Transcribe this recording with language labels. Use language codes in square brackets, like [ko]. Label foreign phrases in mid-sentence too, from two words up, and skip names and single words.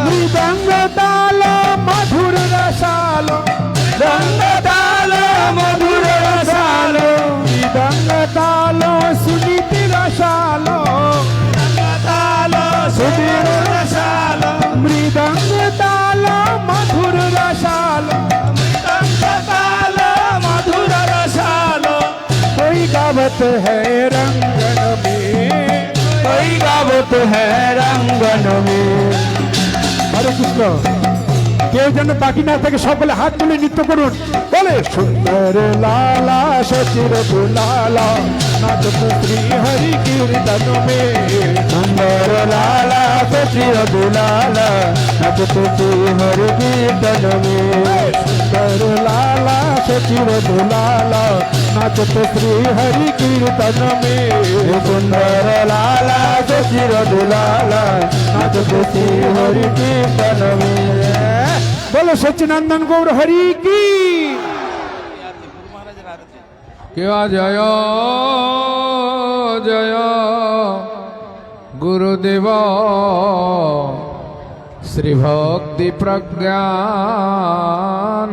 [hi] मृदंग ताल मधुर रसालो, रंग ताल मधुर रसालो, मृदंग तालो सुनीति रसालो, सुधीर रसालो, मृदंग ताल मधुर रसालो, मृदंग ताल मधुर रसालो। कोई गावत है रंगन में, कोई गावत है रंगन में। हरे कृष्ण। [bn] কেউ যেন বাকি না থাকে, সকলে হাত তুলে নৃত্য করুন। [hi] बोले सुंदर लाला शचीर दुलाला, नाचत श्री हरि कीर्तन में, सुंदर लाला शचीर दुलाला, नाचत श्री हरि कीर्तन में, सुंदर लाला शचीर दुलाला, नाचत श्री हरि कीर्तन में, सुंदर लाला शचीर दुलाला, नाचत श्री हरि कीर्तन में। बोलो सच्चिदानंद गौर हरि की। क्या जय जय गुरुदेव श्री भक्ति प्रज्ञान,